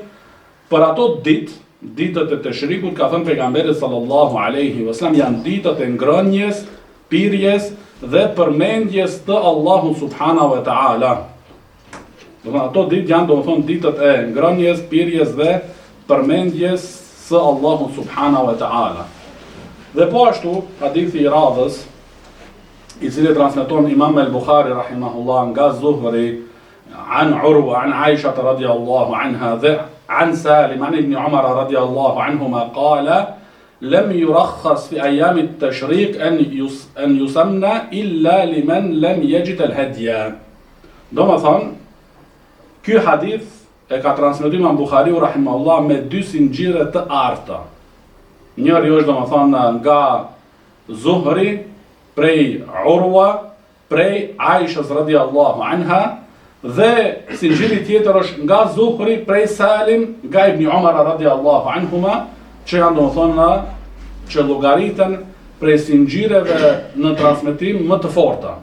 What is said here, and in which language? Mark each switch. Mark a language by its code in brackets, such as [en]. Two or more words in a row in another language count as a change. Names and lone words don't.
[sq] Për ato ditët e teshrikut ka thënë pejgamberi [ar] صلى الله عليه وسلم [sq] janë ditët e ngrënjes, pirjes dhe përmendjes të Allahu [ar] سبحانه وتعالى. [sq] Ato ditë janë domethënë ditët e ngrënjes, pirjes dhe përmendjes së Allahu [ar] سبحانه وتعالى. [sq] Dhe po ashtu hadithi i radhës, i cili transmeton Imam al-Bukhari rahimahullah nga Zuhri an Urwa an Aisha [ar] رضي الله عنها [sq] dhe an Salim an ibn Umar [ar] رضي الله عنهما قال لم يرخص في أيام التشريق أن يسمى إلا لمن لم يجد الهدي. [sq] Domethënë, ky hadith e ka transmetuar Imam Buhariu rahimahullah me 2 sinxhire të arta. Njëri është domethënë nga Zuhri prej Urwa prej Aishës [ar] رضي الله عنها [sq] dhe sinxhiri tjetër është nga Zuhri prej Salim nga Ibn Umar [ar] رضي الله عنهما, [sq] që janë domethënë që llogaritën prej sinxhireve në transmetim më të forta.